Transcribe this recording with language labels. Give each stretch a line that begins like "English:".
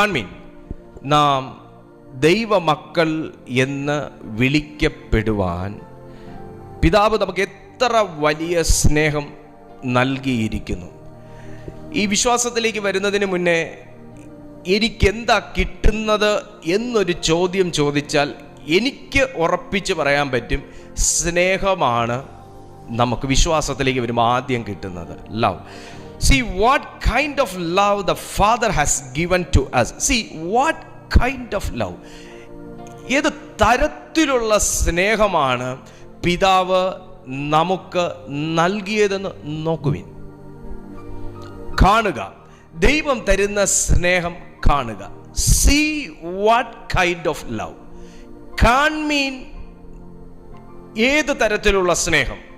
Malayalam: കാൺമീൻ, നാം ദൈവമക്കൾ എന്ന് വിളിക്കപ്പെടുവാൻ പിതാവ് നമുക്ക് എത്ര വലിയ സ്നേഹം നൽകിയിരിക്കുന്നു. ഈ വിശ്വാസത്തിലേക്ക് വരുന്നതിന് മുന്നേ എനിക്കെന്താ കിട്ടുന്നത് എന്നൊരു ചോദ്യം ചോദിച്ചാൽ എനിക്ക് ഉറപ്പിച്ച് പറയാൻ പറ്റും, സ്നേഹമാണ് നമുക്ക് വിശ്വാസത്തിലേക്ക് വരുമ്പോൾ ആദ്യം കിട്ടുന്നത്.
English: Love. See what kind of love the Father has given to us. See what kind of love.
Malayalam: ഏത് തരത്തിലുള്ള സ്നേഹമാണ് പിതാവ് നമുക്ക് നൽകിയതെന്ന് നോക്കുവിൻ. കാണുക, ദൈവം തരുന്ന സ്നേഹം കാണുക.
English: See what kind of love.
Malayalam: കാൺമീൻ, ഏത് തരത്തിലുള്ള സ്നേഹം.